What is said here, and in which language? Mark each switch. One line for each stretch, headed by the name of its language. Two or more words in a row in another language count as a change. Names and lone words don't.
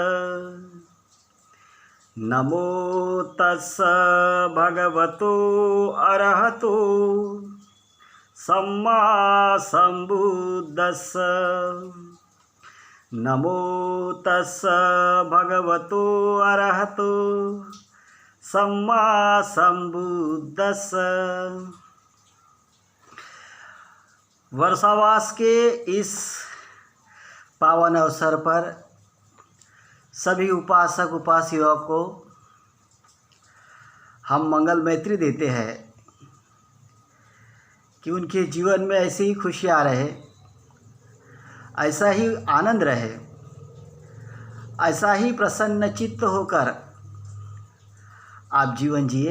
Pali: नमो तस्स भगवतो अरहतो सम्मा सम्बुद्दस्स। नमो तस्स भगवतो अरहतो सम्मा सम्बुद्दस्स।
Hindi: वर्षावास के इस पावन अवसर पर सभी उपासक उपासिका को हम मंगल मैत्री देते हैं कि उनके जीवन में ऐसी ही खुशियाँ रहे, ऐसा ही आनंद रहे, ऐसा ही प्रसन्न चित्त होकर आप जीवन जिए।